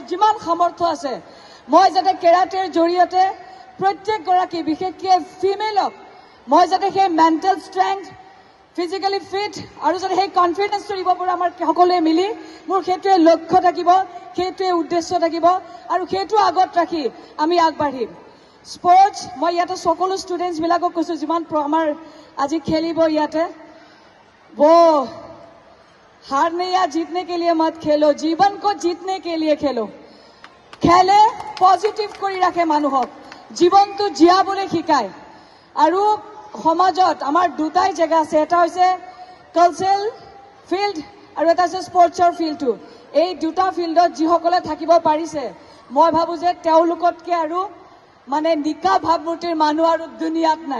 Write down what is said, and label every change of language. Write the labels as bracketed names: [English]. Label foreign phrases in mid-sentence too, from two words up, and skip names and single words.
[Assamese] যিমান সামৰ্থ্য আছে মই যাতে কেৰাটেৰ জৰিয়তে প্ৰত্যেকগৰাকী বিশেষকৈ ফিমেলক মই যাতে সেই [English] mental strength physically fit [Assamese] আৰু যাতে সেই কনফিডেন্সটো দিব পাৰোঁ আমাৰ সকলোৱে মিলি মোৰ সেইটোৱে লক্ষ্য থাকিব সেইটোৱে উদ্দেশ্য থাকিব আৰু সেইটো আগত ৰাখি আমি আগবাঢ়িম স্পৰ্টছ মই ইয়াতে সকলো ষ্টুডেণ্টছবিলাকক কৈছোঁ যিমান আমাৰ আজি খেলিব ইয়াতে वो [Hindi] हारने या जीतने के लिए मत खेलो जीवन को जीतने के लिए खेलो खेले पॉजिटिव [Assamese] কৰি ৰাখে মানুহক জীৱনটো জীয়াবলৈ শিকায় আৰু সমাজত আমাৰ দুটাই জেগা আছে এটা হৈছে [English] cultural field [Assamese] আৰু এটা হৈছে স্পৰ্টছৰ ফিল্ডটো এই দুটা ফিল্ডত যিসকলে থাকিব পাৰিছে মই ভাবোঁ যে তেওঁলোকতকৈ আৰু মানে নিকা ভাৱমূৰ্তিৰ মানুহ আৰু দুনিয়াত নাই